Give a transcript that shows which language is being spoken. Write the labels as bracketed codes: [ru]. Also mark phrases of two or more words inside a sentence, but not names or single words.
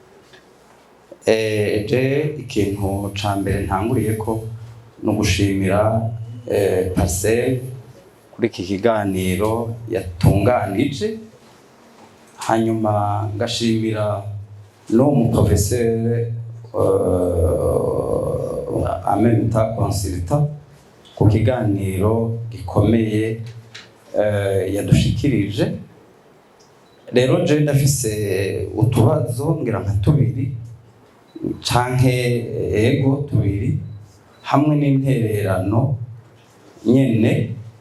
[rn] Ikintu ca mbere ntanguriyeko no gushimira Parcelle kuri iki kiganiro yatunganije, hanyuma ngashimira no mu [fr] professeur en même temps consultant [rn] ku kiganiro gikomeye yadushikirije. Rero je ndafise utubazo ngira nka tubiri canke ego tubiri hamwe n'intererano nyene.